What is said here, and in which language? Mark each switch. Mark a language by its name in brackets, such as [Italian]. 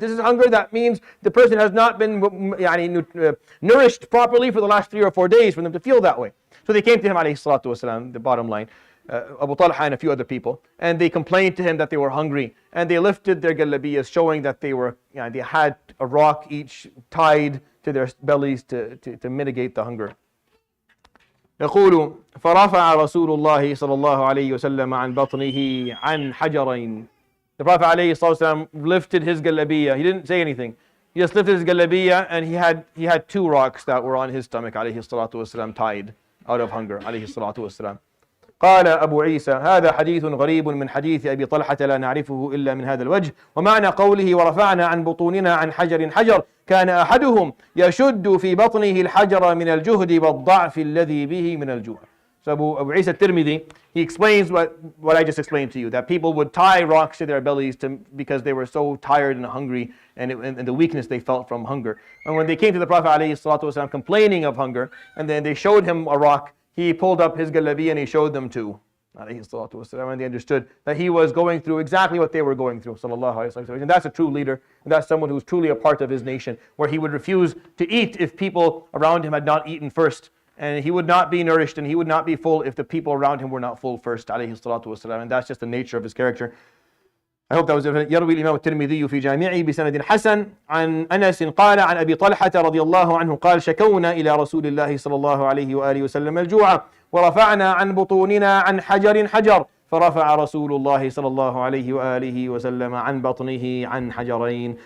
[English] This is hunger that means the person has not been nourished properly for the last 3 or 4 days for them to feel that way. So they came to him, alayhi salatu wasalam, the bottom line, Abu Talha and a few other people, and they complained to him that they were hungry, and they lifted their galabiyas, showing that they had a rock each tied to their bellies to mitigate the hunger. [Arabic] يقول فرفع رسول الله صلى الله عليه وسلم عن بطنه عن حجرين. [English] The Prophet عليه الصلاة والسلام lifted his galabiyah. He didn't say anything. He just lifted his galabiyah, and he had 2 rocks that were on his stomach عليه الصلاة والسلام, tied out of hunger عليه الصلاة والسلام. [Arabic] قال أبو عيسى هذا حديث غريب من حديث أبي طلحة لا نعرفه إلا من هذا الوجه ومعنى قوله ورفعنا عن بطوننا عن حجر كان أحدهم يشد في بطنه الحجر من الجهد والضعف الذي به من الجوع. [English] So Abu Isa Tirmidhi, he explains what I just explained to you, that people would tie rocks to their bellies because they were so tired and hungry, and the weakness they felt from hunger. And when they came to the Prophet ﷺ complaining of hunger, and then they showed him a rock, he pulled up his galabiyah and he showed them to ﷺ, and they understood that he was going through exactly what they were going through, sallallahu alaihi wasallam. And that's a true leader, and that's someone who's truly a part of his nation, where he would refuse to eat if people around him had not eaten first, and he would not be nourished and he would not be full if the people around him were not full first, alayhi salatu wasalam. And that's just the nature of his character. I hope that was evident. [Arabic] يروي الإمام الترمذي في جامعه بسند حسن عن أنس قال عن أبي طلحة رضي الله عنه قال شكونا إلى رسول الله صلى الله عليه وآله وسلم الجوع ورفعنا عن بطوننا عن حجر فرفع رسول الله صلى الله عليه وآله وسلم عن بطنه عن حجرين.